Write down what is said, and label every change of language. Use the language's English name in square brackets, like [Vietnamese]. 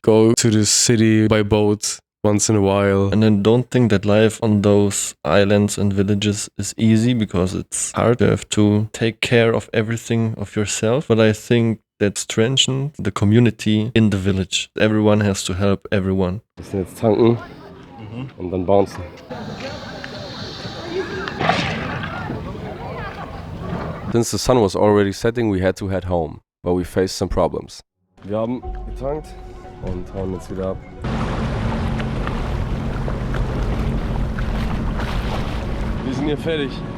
[English] Go to the city by boat once in a while. And I don't think that life on those islands and villages is easy because it's hard. You have to take care of everything of yourself. But I think that strengthens the community in the village. Everyone has to help everyone. [German] Wir müssen jetzt tanken und dann bouncen. [English] Since the sun was already setting, we had to head home, but we faced some problems. [German] Wir haben getankt und hauen jetzt wieder ab. Wir sind hier fertig.